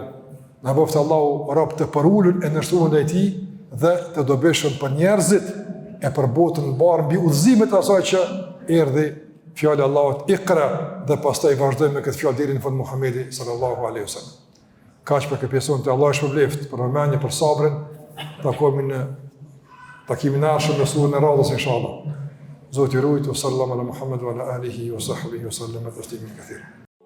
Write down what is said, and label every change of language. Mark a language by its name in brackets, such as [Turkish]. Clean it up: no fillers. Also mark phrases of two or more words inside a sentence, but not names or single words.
[Albanian] Na bëf të Allahu rob të përulur e nështruar ndaj tij dhe të dobishëm për njerëzit e për botën e mbarë mbi udhëzimet asaj që erdhi fjala e Allahut Iqra, dhe pastaj vazhdojmë me këtë fjalë deri në fund Muhamedi [Arabic] صلى الله عليه وسلم. [Albanian] Kaq për këtë pjesën të Allahu shpëbleft për vëmendje, për sabrin. Takohemi në takimin e ardhshëm në surën e radhës inshallah. Zoti rujt, [Arabic] صلى الله على محمد وعلى آله وصحبه وسلم تسليما كثيرا.